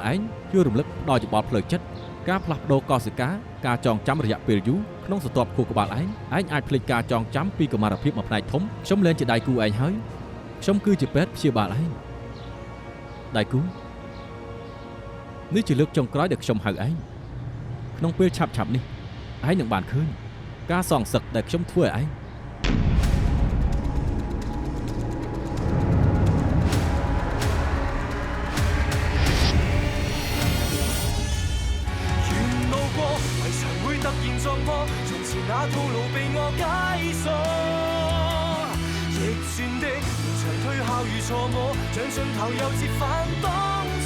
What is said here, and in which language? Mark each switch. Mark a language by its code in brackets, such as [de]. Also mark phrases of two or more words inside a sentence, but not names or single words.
[km] ឲ្យឯងជួយរំលឹកដល់យោបល់ផ្លូវចិត្តការផ្លាស់ប្ដូរកោសិកាការចងចាំរយៈពេលយូរក្នុងស្រទាប់ខួរក្បាលឯងអាចភ្លេចការចងចាំពីកុមារភាពមួយផ្នែកធំខ្ញុំលែងជាដៃគូឯងហើយខ្ញុំគឺជាពេទ្យព្យាបាលឯងដៃគូនេះជាលើកចុងក្រោយដែលខ្ញុំហៅឯងក្នុងពេលឆាប់នេះឯងនឹងបានឃើញការសងសឹកដែលខ្ញុំធ្វើឲ្យឯង [yue] 那套路被我解鎖，逆轉的連場推敲與錯摸，像盡頭又折返當初。